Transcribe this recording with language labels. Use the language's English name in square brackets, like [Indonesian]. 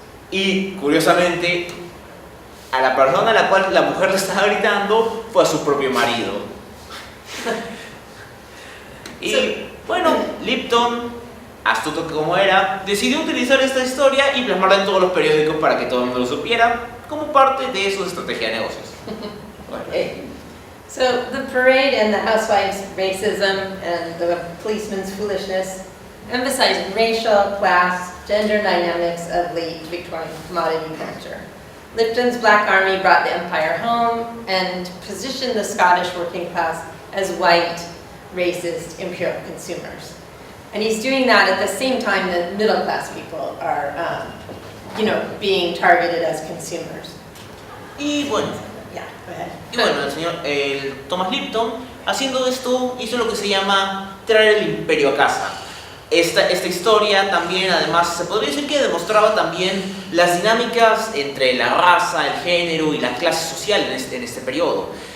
[Spanish] Y, curiosamente, a la persona a la cual la mujer le estaba gritando fue a su propio marido. Y, bueno, Lipton, astuto como era, decidió utilizar esta historia y plasmarla en todos los periódicos para que todo el mundo lo supiera, como parte de su estrategia de negocios. [English] Okay. So the parade and the housewife's racism and the policeman's foolishness emphasized racial, class, gender dynamics of late Victorian commodity culture. Lipton's Black Army brought the empire home and positioned the Scottish working class as white, racist, imperial consumers. And he's doing that at the same time that middle class people are, being targeted as consumers. [Spanish] Y bueno, [English] Yeah, go ahead. [Spanish] Y bueno, el Thomas Lipton, haciendo esto, hizo lo que se llama traer el imperio a casa. Esta historia también, además, se podría decir que demostraba también las dinámicas entre la raza, el género y la clase social en este periodo.